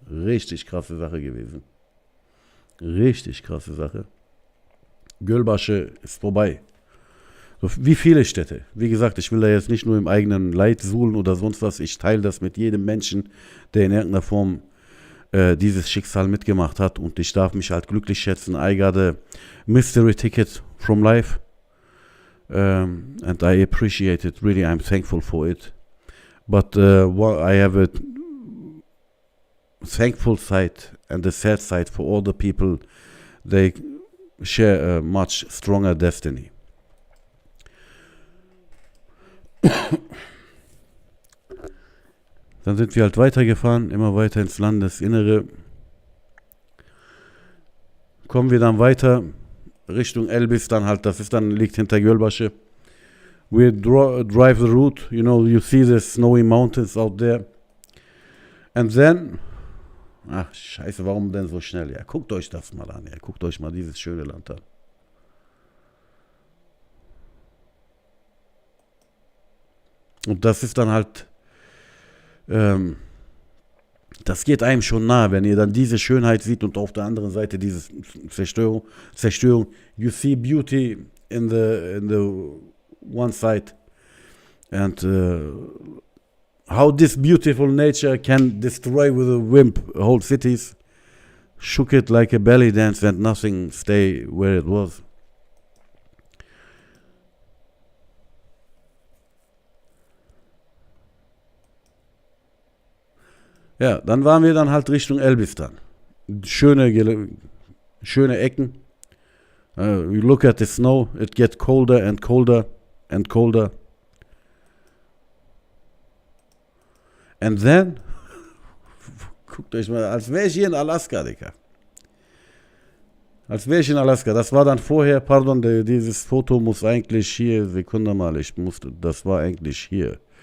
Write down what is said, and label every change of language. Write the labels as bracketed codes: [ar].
[de] Richtig krasse Sache gewesen. Richtig krasse Sache. Gölbaşı ist vorbei. So, wie viele Städte. Wie gesagt, ich will da jetzt nicht nur im eigenen Leid suhlen oder sonst was. Ich teile das mit jedem Menschen, der in irgendeiner Form dieses Schicksal mitgemacht hat. Und ich darf mich halt glücklich schätzen. [en] I got a mystery ticket from life. And I appreciate it. Really, I'm thankful for it. But I have a thankful side and a sad side for all the people. They share a much stronger destiny. [de] Dann sind wir halt weitergefahren, immer weiter ins Landesinnere. Kommen wir dann weiter Richtung Elbis, dann halt, liegt hinter Gölbaşı. [en] We drive the route, you know, you see the snowy mountains out there. And then, [de] ach scheiße, warum denn so schnell? Ja, guckt euch das mal an, ja, guckt euch mal dieses schöne Land an. Und das ist dann halt, das geht einem schon nahe, wenn ihr dann diese Schönheit seht und auf der anderen Seite diese Zerstörung. [en] You see beauty in the one side and how this beautiful nature can destroy with a whim whole cities, shook it like a belly dance and nothing stay where it was. [de] Ja, dann waren wir dann halt Richtung Elbistan. Schöne Ecken. [en] You look at the snow, it gets colder and colder and colder. And then, [de] guckt euch mal, als wäre ich hier in Alaska, Digga. Als wäre ich in Alaska. Das war dann vorher, pardon, dieses Foto muss eigentlich hier, Sekunde mal, das war eigentlich hier.